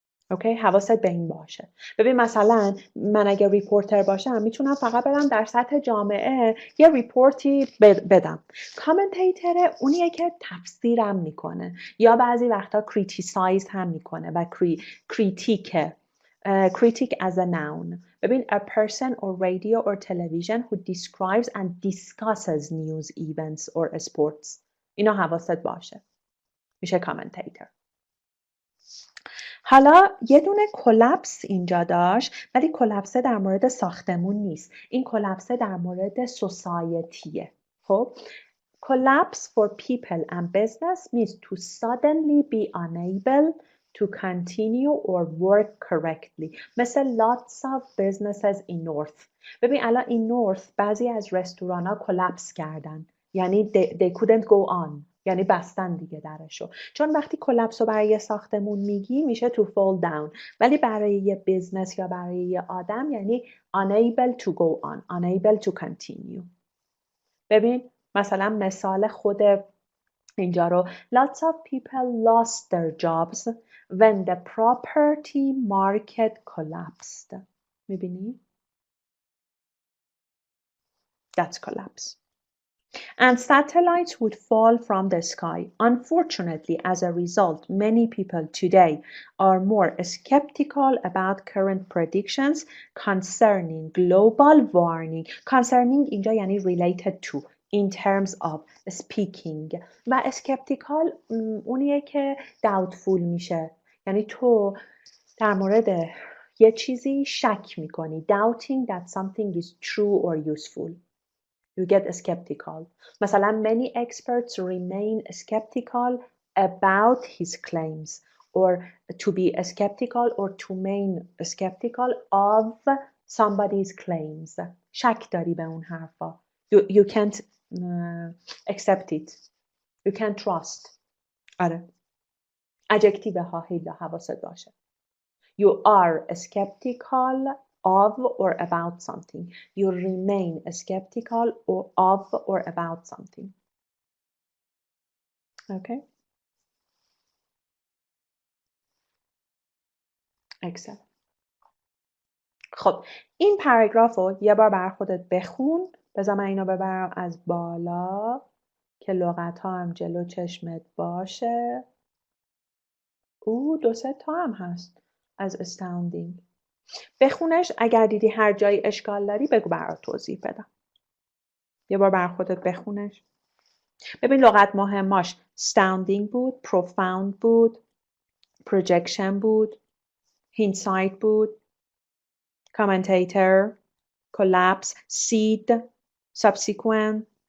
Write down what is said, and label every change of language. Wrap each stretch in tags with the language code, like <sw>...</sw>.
<fa>اوکی، حواست به این باشه. ببین مثلا من اگه ریپورتر باشم میتونم فقط برم در سطح جامعه یه ریپورتی بدم. کامنتیتر اونیه که تفسیرم میکنه یا بعضی وقتا کریتیسایز هم میکنه و کریتیکه.</fa> <en>critic as a noun. ببین a person or radio or television who describes and discusses news events or sports.</en> <fa>اینا حواست باشه. میشه commentator. حالا یه دونه کلپس اینجا داشت، ولی کلپس در مورد ساختمون نیست. این کلپس در مورد سوسایتیه.</fa> <en>خب collapse for people and business means to suddenly be unable to continue or work correctly. مثل lots of businesses in North.</en> <fa>ببین الان این North بعضی از رستوران ها کلپس کردن.</fa> <en>یعنی they couldn't go on.</en> <fa>یعنی بستن دیگه درشو. چون وقتی کلپس رو برای یه ساختمون میگی میشه to fall down. ولی برای یه بیزنس یا برای یه آدم یعنی</fa> <en>unable to go on. Unable to continue.</en> <fa>ببین مثلا مثال خود اینجا رو</fa> <en>lots of people lost their jobs when the property market collapsed. میبینی؟ That's collapse. And satellites would fall from the sky. Unfortunately, as a result, many people today are more skeptical about current predictions concerning global warming. Concerning اینجا یعنی related to. In terms of speaking.</en> <fa>و skeptical اونیه که doubtful میشه. یعنی تو در مورد یه چیزی شک میکنی.</fa> <en>Doubting that something is true or useful. You get skeptical. مثلا many experts remain skeptical about his claims or to be skeptical or to remain skeptical of somebody's claims.</en> <fa>شک داری به اون حرفا.</fa> <en>You can't accept it. You can't trust.</en> <fa>آره. adjective ها هیلا حواست باشه.</fa> <en>You are skeptical of or about something. You remain skeptical of or about something. Okay? Excellent.</en> <fa>خب این پاراگراف رو یه بار بر خودت بخون. بذار من اینو ببرم از بالا که لغت ها هم جلو چشمت باشه. دو سه تا هم هست از astounding. بخونش. اگر دیدی هر جایی اشکال داری بگو برات توضیح بدم. یه بار بر خودت بخونش. ببین لغت مهماش astounding بود، profound بود، projection بود، hindsight بود، commentator، collapse، seed، subsequent.</fa>